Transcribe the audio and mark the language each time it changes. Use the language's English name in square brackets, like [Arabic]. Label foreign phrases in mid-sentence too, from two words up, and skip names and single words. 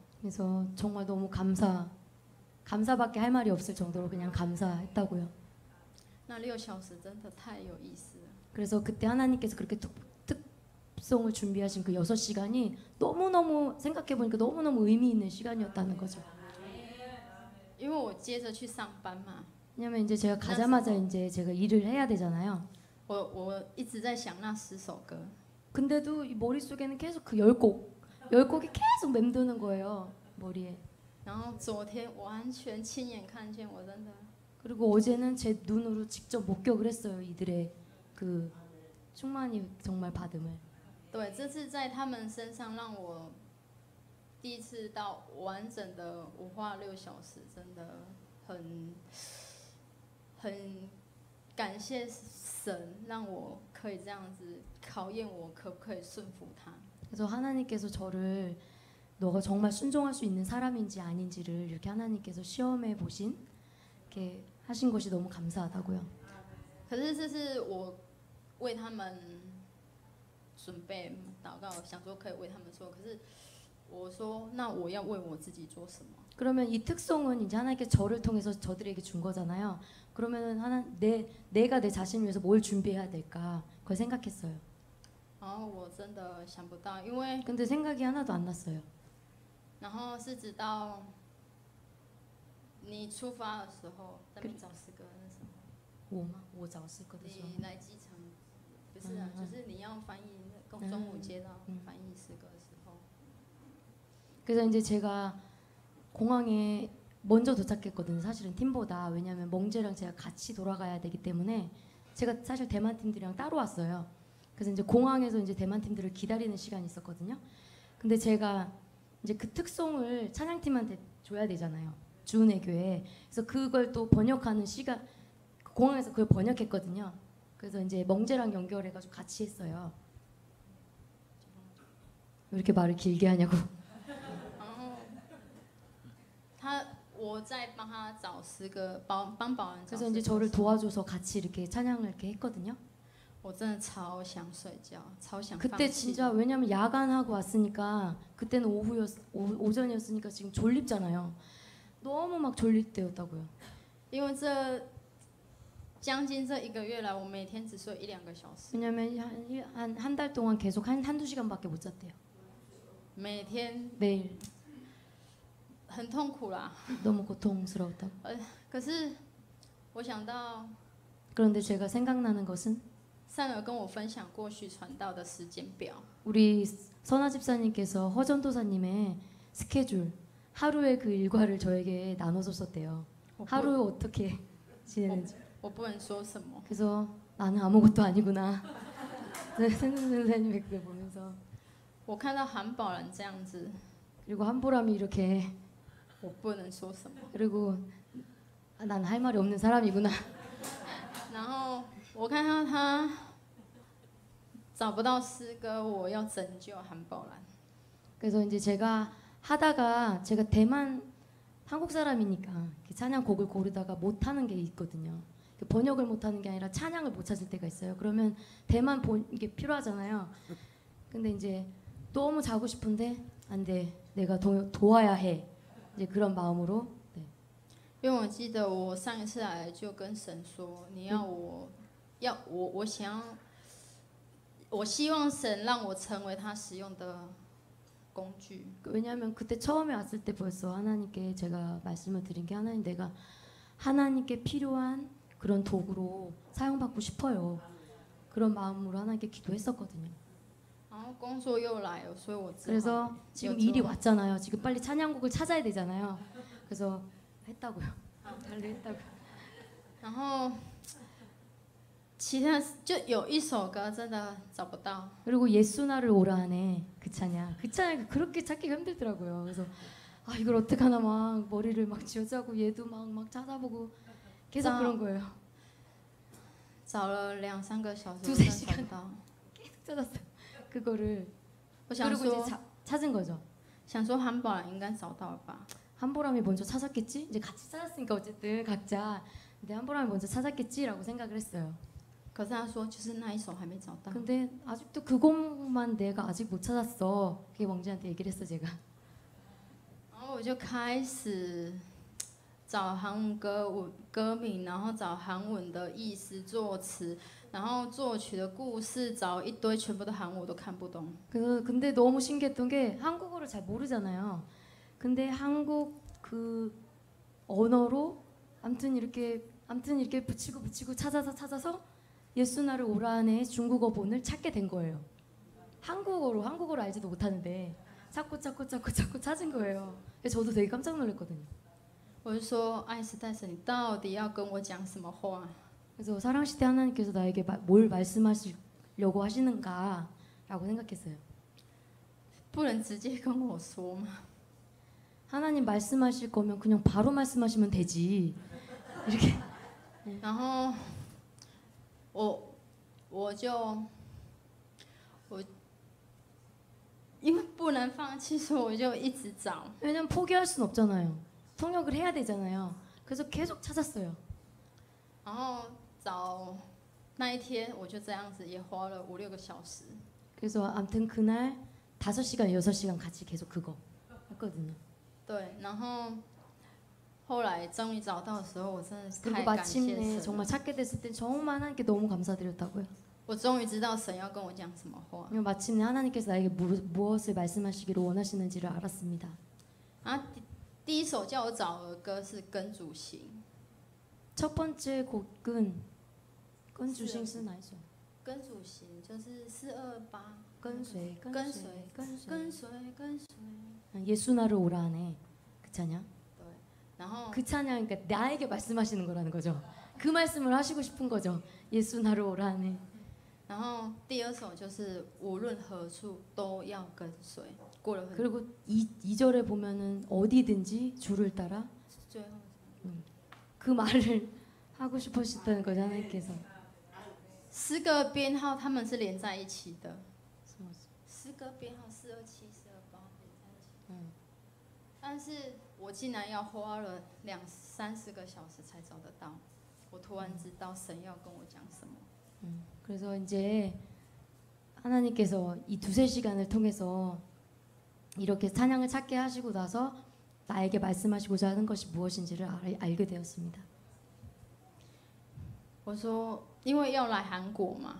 [Korean] 그래서 정말 너무 감사밖에 할 말이 없을 정도로 그냥 감사했다고요. [Chinese] 那6小时真的太有意思了。 [Korean] 그래서 그때 하나님께서 그렇게 특송을 준비하신 그 6시간이 너무너무 생각해보니까 너무너무 의미 있는 시간이었다는 거죠. [Chinese] 因为我接着去上班嘛， [Korean] 왜냐면 이제 제가 가자마자 이제 제가 일을 해야 되잖아요. [Chinese] 我一直在想那10首歌， [Korean] 근데도 이 머릿속에는 계속 그 10곡이 계속 맴도는 거예요. 머리에. [Chinese] 然后昨天完全亲眼看见，我真的 [Korean] 그리고 어제는 제 눈으로 직접 목격을 했어요. 이들의 그 충만히 정말 받음을. [Chinese] 对，这次在他们身上让我第一次到完整的5话6小时，真的很感谢神，让我可以这样子考验我可不可以顺服他。 [Korean] 그래서 하나님께서 저를 너가 정말 순종할 수 있는 사람인지 아닌지를 이렇게 하나님께서 시험해 보신 이렇게 하신 것이 너무 감사하다고요. [Chinese] 可是这是我为他们准备祷告，想说可以为他们做，可是我说那我要为我自己做什么？ [Korean] 그러면 이 특송은 이제 하나님께 저를 통해서 저들에게 준 거잖아요. 그러면은 내가 내 자신을 위해서 뭘 준비해야 될까? 그걸 생각했어요. [Chinese] 然后我真的想不到，因为 [Korean] 근데 생각이 하나도 안 났어요. [Chinese] 然后是直到你出发的时候，在那边找诗歌那时候，我找诗歌的时候，你来机场，不是啊，就是你要翻译，中午接到翻译诗歌的时候， [Korean] 그래서 이제 제가 공항에 먼저 도착했거든요. 사실은 팀보다. 왜냐하면 멍제랑 제가 같이 돌아가야 되기 때문에 제가 사실 대만 팀들이랑 따로 왔어요. 그래서 이제 공항에서 이제 대만 팀들을 기다리는 시간이 있었거든요. 근데 제가 이제 그 특송을 찬양팀한테 줘야 되잖아요. 주은혜 교회. 그래서 그걸 또 번역하는 시간 공항에서 그걸 번역했거든요. 그래서 이제 멍제랑 연결해가지고 같이 했어요. 왜 이렇게 말을 길게 하냐고. [Chinese] 然后我在帮他找诗歌，帮保人找诗 [Korean] 그래서 [Chinese] 歌 [Korean] 이제 [Chinese] 的时 [Korean] 저를 [Chinese] 候， [Korean] 도와줘서 같이 이렇게 찬양을 이렇게 했거든요. [Chinese] 我真的超想睡觉，超想放 [Korean] 그때 [Chinese] 弃。 [Korean] 진짜 왜냐면 야간하고 왔으니까 그때는 오전이었으니까 지금 졸립잖아요. 너무 막 졸릴 때였다고요. [Chinese] 因为将近这1个月来，我每天只睡1、2个小时， [Korean] 왜냐면 한 달 동안 계속 한두 시간밖에 못 잤대요. [Chinese] 每天 [Korean] 매일 [Chinese] 很痛苦啦。 [Korean] 너무 고통스러웠다고. [Chinese] 可是我想到 [Korean] 그런데 제가 생각나는 것은 [Chinese] 善儿跟我分享过去传道的时间表， [Korean] 우리 선아 집사님께서 허전도사님의 스케줄 하루의 그 일과를 저에게 나눠줬었대요. [Chinese] 我不 [Korean] 하루 어떻게 지내는지. [Chinese] 我不能说什么。 [Korean] 그래서 나는 아무것도 아니구나. 선생님의 그걸 보면서 [Chinese] 我看到韩宝人这样子， [Korean] 그리고 한보람이 이렇게 [Chinese] 我不能说什么。 [Korean] 그리고 난 할 말이 없는 사람이구나. [Chinese] 然后我看到他找不到诗歌，我要拯救韩宝兰。 [Korean] 그래서 이제 제가 하다가 제가 대만 한국 사람이니까 이렇게 찬양곡을 고르다가 못하는 게 있거든요. 번역을 못하는 게 아니라 찬양을 못 찾을 때가 있어요. 그러면 대만 이게 필요하잖아요. 근데 이제 너무 자고 싶은데 안 돼. 내가 도와야 해. 이제 그런 마음으로. 네. [Chinese] 因为我记得我上一次来就跟神说，你要我，我想，我希望神让我成为他使用的工具。 [Korean] 왜냐하면 그때 처음에 왔을 때 벌써 하나님께 제가 말씀을 드린 게 하나님 내가 하나님께 필요한 그런 도구로 사용받고 싶어요. 그런 마음으로 하나님께 기도했었거든요. [Chinese] 然后工作又来了，所以我只好 [Korean] 그래서 지금 일이 왔잖아요. 지금 빨리 찬양곡을 찾아야 되잖아요. 그래서 했다고요. 달리 했다고요. [Chinese] 然后其他就有一首歌真的找不到， [Korean] 그리고 예수 나를 오라 하네 그 찬양. 그 찬양 그렇게 찾기가 힘들더라고요. 그래서 아 이걸 어떡하나 막 머리를 막 쥐어짜고 얘도 막 찾아보고 계속 그런 거예요. [Chinese] 找了2-3个小时， [Korean] 두세 [Chinese] 我真的 [Korean] 시간 [Chinese] 找不到。 [Korean] 계속 찾았어요. 그거를 [Chinese] 我想 [Korean] 그리고 이제 [Chinese] 说， [Korean] 찾은 거죠. [Chinese] 想说韩宝兰应该找到了吧？ [Korean] 한보람이 먼저 찾았겠지? 이제 같이 찾았으니까 어쨌든 각자. 근데 한보람이 먼저 찾았겠지라고 생각을 했어요. [Chinese] 可是他说就是那一首还没找到。 [Korean] 근데 아직도 그 곡만 내가 아직 못 찾았어. 그게 왕지한테 얘기를 했어 제가. [Chinese] 然后我就开始找韩文歌名，然后找韩文的意思、作词，然后作曲的故事，找一堆全部都韩文我都看不懂。 [Korean] 그래서 근데 너무 신기했던 게 한국어를 잘 모르잖아요. 근데 한국 그 언어로 아무튼 이렇게 붙이고 찾아서 예수 나를 오라 하네 중국어 본을 찾게 된 거예요. 한국어를 알지도 못하는데 찾고 찾은 거예요. 그래서 저도 되게 깜짝 놀랐거든요. [Chinese] 我就说，爱斯戴神，你到底要跟我讲什么话？ [Korean] 그래서 사랑시대 하나님께서 나에게 뭘 말씀하시려고 하시는가라고 생각했어요. [Chinese] 不能直接跟我说吗？ [Korean] 하나님 말씀하실 거면 그냥 바로 말씀하시면 되지. 이렇게 [Chinese] 然后我因为不能放弃，所以我就一直找。 [Korean] 왜냐면 포기할 순 없잖아요. 통역을 해야 되잖아요. 그래서 계속 찾았어요. [Chinese] 然后找那一天我就这样子也花了5-6个小时。 [Korean] 그래서 아무튼 그날 5시간, 6시간 같이 계속 그거 했거든요. [Chinese] 对，然后后来终于找到的时候，我真的是 [Korean] 그리고 [Chinese] 太感谢 [Korean] 마침내 [Chinese] 神了。 [Korean] 정말 찾게 됐을 때 정말 하나님께 너무 감사드렸다고요. [Chinese] 我终于知道神要跟我讲什么话。 [Korean] 그리고 마침내 하나님께서 나에게 무엇을 말씀하시기로 원하시는지를 알았습니다. [Chinese] 啊，第一首叫我找的歌是《跟主行》。 [Korean] 첫 번째 곡은 끈주신 [Chinese] 是哪一首？跟主行就是428。跟随。 [Korean] 예수 나를 오라 하네 그 찬양. [Chinese] 对，然后 [Korean] 그 찬양 그러니까 나에게 말씀하시는 거라는 거죠. 그 말씀을 하시고 싶은 거죠. 예수 나를 오라 하네. [Chinese] 然后第二首就是无论何处都要跟随。过了很 [Korean] 그리고 2절에 보면은 어디든지 주를 따라 [Chinese] 最后 [Korean] 그 말을 하고 싶으셨다는 거죠 하나님께서. [Chinese] 诗歌编号他们是连在一起的。诗歌编号427、428连在一起。但是我竟然要花了2-3-4个小时才找得到。我突然知道神要跟我讲什么。 [Korean] 그래서 이제 하나님께서 이 2-3시간을 통해서 이렇게 찬양을 찾게 하시고 나서 나에게 말씀하시고자 하는 것이 무엇인지를 알게 되었습니다. [Chinese] 我说，因为要来韩国嘛，